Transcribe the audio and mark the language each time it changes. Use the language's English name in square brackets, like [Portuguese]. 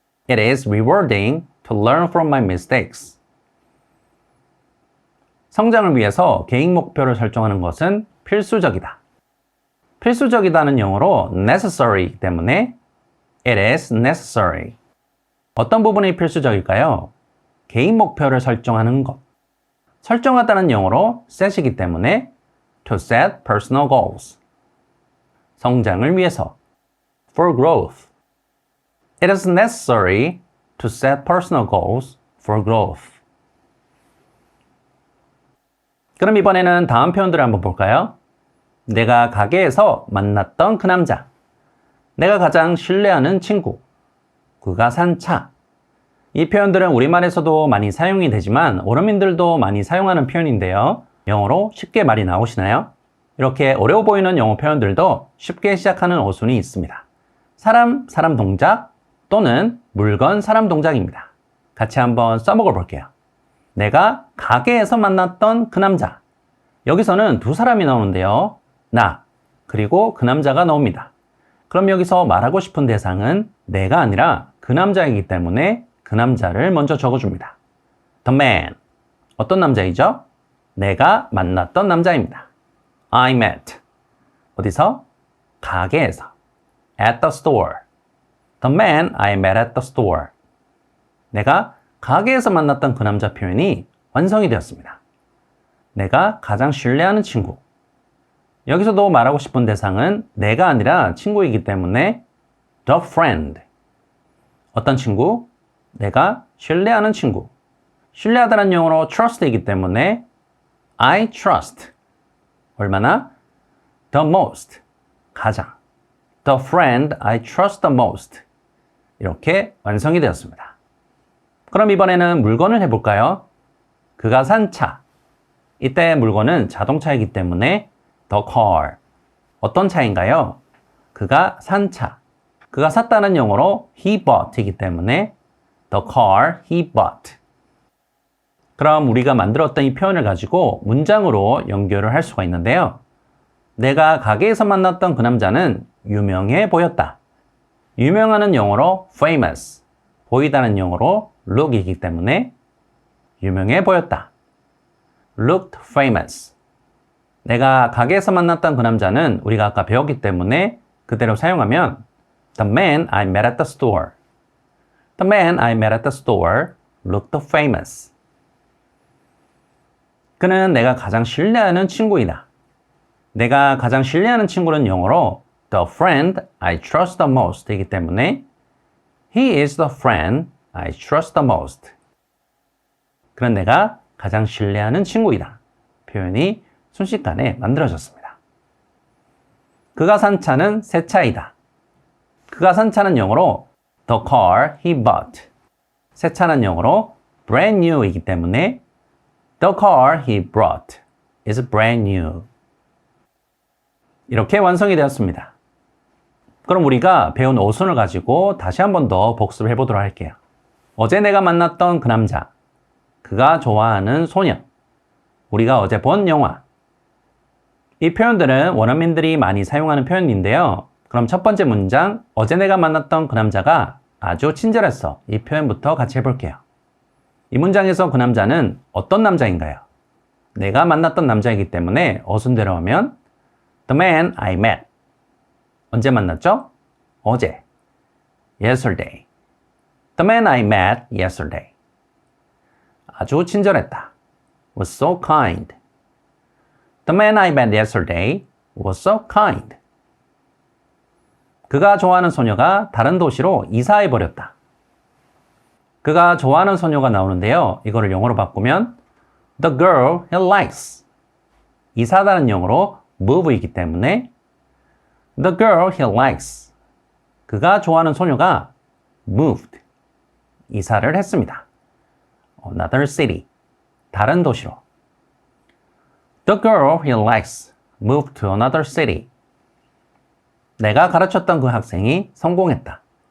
[English] It is rewarding to learn from my mistakes. [Korean] 성장을 위해서 개인 목표를 설정하는 것은 필수적이다. 필수적이다는 영어로 [English] necessary이기 때문에 it is necessary. [Korean] 어떤 부분이 필수적일까요? 개인 목표를 설정하는 것. 설정하다는 영어로 [English] set이기 때문에 to set personal goals. [Korean] 성장을 위해서 [English] for growth. It is necessary to set personal goals for growth. [Korean] 그럼 이번에는 다음 표현들을 한번 볼까요? 내가 가게에서 만났던 그 남자. 내가 가장 신뢰하는 친구. 그가 산 차. 이 표현들은 우리말에서도 많이 사용이 되지만 원어민들도 많이 사용하는 표현인데요. 영어로 쉽게 말이 나오시나요? 이렇게 어려워 보이는 영어 표현들도 쉽게 시작하는 어순이 있습니다. 사람, 사람 동작 또는 물건, 사람 동작입니다. 같이 한번 써먹어 볼게요. 내가 가게에서 만났던 그 남자. 여기서는 두 사람이 나오는데요. 나, 그리고 그 남자가 나옵니다. 그럼 여기서 말하고 싶은 대상은 내가 아니라 그 남자이기 때문에 그 남자를 먼저 적어줍니다. [English] The man. [Korean] 어떤 남자이죠? 내가 만났던 남자입니다. [English] I met. [Korean] 어디서? 가게에서. [English] At the store. The man I met at the store. [Korean] 내가 가게에서 만났던 그 남자 표현이 완성이 되었습니다. 내가 가장 신뢰하는 친구. 여기서도 말하고 싶은 대상은 내가 아니라 친구이기 때문에 the friend. 어떤 친구? 내가 신뢰하는 친구. 신뢰하다는 영어로 trust이기 때문에 I trust. 얼마나? [English] The most. [Korean] 가장. [English] The friend I trust the most. [Korean] 이렇게 완성이 되었습니다. 그럼 이번에는 물건을 해볼까요? 그가 산 차. 이때 물건은 자동차이기 때문에 the car. 어떤 차인가요? 그가 산 차. 그가 샀다는 영어로 [English] he bought [Korean] 이기 때문에 the car he bought. 그럼 우리가 만들었던 이 표현을 가지고 문장으로 연결을 할 수가 있는데요. 내가 가게에서 만났던 그 남자는 유명해 보였다. 유명하는 영어로 famous. 보이다는 영어로 look이기 때문에 유명해 보였다. [English] looked famous. [Korean] 내가 가게에서 만났던 그 남자는 우리가 아까 배웠기 때문에 그대로 사용하면 [English] The man I met at the store. The man I met at the store looked famous. [Korean] 그는 내가 가장 신뢰하는 친구이다. 내가 가장 신뢰하는 친구는 영어로 [English] The friend I trust the most 이기 때문에 He is the friend I trust the most. [Korean] 그는 내가 가장 신뢰하는 친구이다. 표현이 순식간에 만들어졌습니다. 그가 산 차는 새 차이다. 그가 산 차는 영어로 [English] The car he bought. [Korean] 새 차는 영어로 [English] brand new이기 때문에 The car he brought is brand new. [Korean] 이렇게 완성이 되었습니다. 그럼 우리가 배운 어순을 가지고 다시 한 번 더 복습해 보도록 할게요. 어제 내가 만났던 그 남자. 그가 좋아하는 소녀. 우리가 어제 본 영화. 이 표현들은 원어민들이 많이 사용하는 표현인데요. 그럼 첫 번째 문장, 어제 내가 만났던 그 남자가 아주 친절했어. 이 표현부터 같이 해볼게요. 이 문장에서 그 남자는 어떤 남자인가요? 내가 만났던 남자이기 때문에 어순대로 하면 [English] The man I met. [Korean] 언제 만났죠? 어제. [English] Yesterday. The man I met yesterday. [Korean] 아주 친절했다. [English] Was so kind. The man I met yesterday was so kind. [Korean] 그가 좋아하는 소녀가 다른 도시로 이사해버렸다. 그가 좋아하는 소녀가 나오는데요. 이거를 영어로 바꾸면 [English] The girl he likes. [Korean] 이사다는 영어로 [English] move이기 때문에 The girl he likes. [Korean] 그가 좋아하는 소녀가 moved. 이사를 했습니다. [English] Another city. [Korean] 다른 도시로. [English] The girl he likes moved to another city. [Korean] 내가 가르쳤던 그 학생이 성공했다.